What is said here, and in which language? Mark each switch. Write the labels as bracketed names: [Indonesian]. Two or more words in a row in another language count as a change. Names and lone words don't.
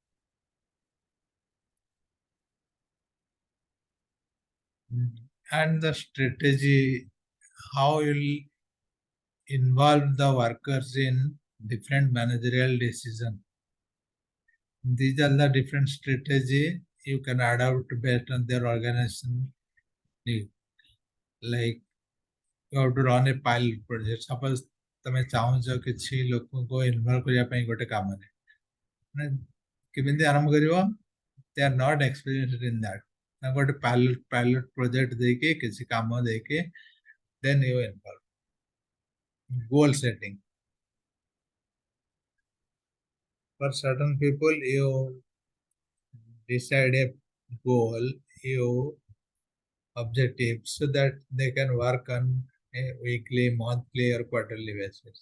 [English] And the strategy, how you'll involve the workers in different managerial decision. These are the different strategy you can adopt based on their organization need. Like you have to run a pilot project. [Odia] Suppose ତମେ ଚାହୁଁଛ କିଛି ଲୋକଙ୍କୁ ଇନଭଲ୍ଭ କରିବା ପାଇଁ ଗୋଟେ କାମରେ, ମାନେ କେମିତି ଆରମ୍ଭ କରିବ? [English] They are not experienced in that. [Odia] ତାଙ୍କୁ ଗୋଟେ [English] pilot project [Odia] ଦେଇକି କିଛି କାମ ଦେଇକି [English] then you involve. Goal setting. For certain people, you decide a goal, you objective, so that they can work on a weekly, monthly, or quarterly basis.